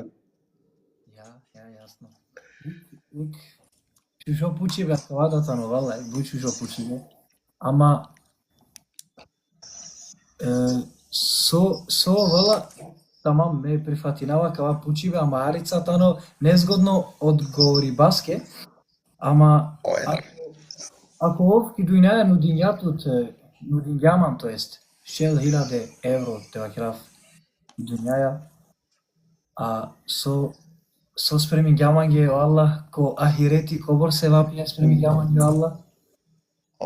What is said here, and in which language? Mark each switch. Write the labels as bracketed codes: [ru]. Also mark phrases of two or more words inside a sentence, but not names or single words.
[mk] Ja, јасно. [rom] Чужо пучиве, кавадата но вала, бу чужо пучиве. Ама со вала тамам ме прифатинава кава пучиве, ама арицата но незгодно одговори баске. Ама ако овки дујнаја нудињаман, то ест 6.000 евро те вакерав дуњаја, а со спремињамање о Аллах, ко ахирети кобор се вапија спремињамање о Аллах.